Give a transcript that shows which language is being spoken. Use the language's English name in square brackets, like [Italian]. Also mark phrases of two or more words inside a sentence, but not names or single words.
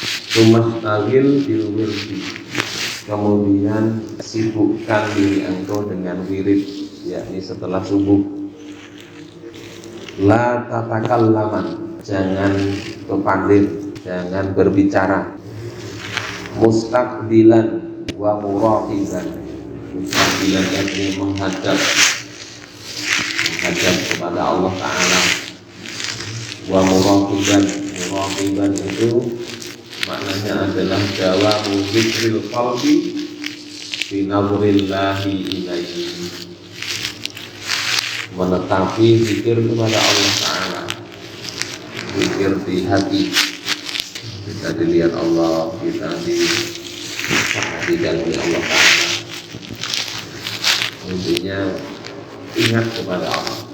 [Arabic] ثم اشتغل بالورد, [Indonesian] kemudian sibukkan diri engkau dengan wirid, yakni setelah subuh. [Arabic] لا تتكلمن, [Indonesian] jangan kepandir, jangan berbicara. [Arabic] مستقبلا ومراقبا، مستقبلا [Indonesian] yakni menghadap kepada Allah Ta'ala. [Arabic] ومراقبا، مراقبا [Indonesian] itu maknanya adalah [Arabic] دوام ذكر القلب في نظر الله إليه, [Indonesian] menetapi zikir kepada Allah Ta'ala, zikir di hati. Kita dilihat Allah, kita diperhatikan oleh Allah Ta'ala. Intinya ingat kepada Allah.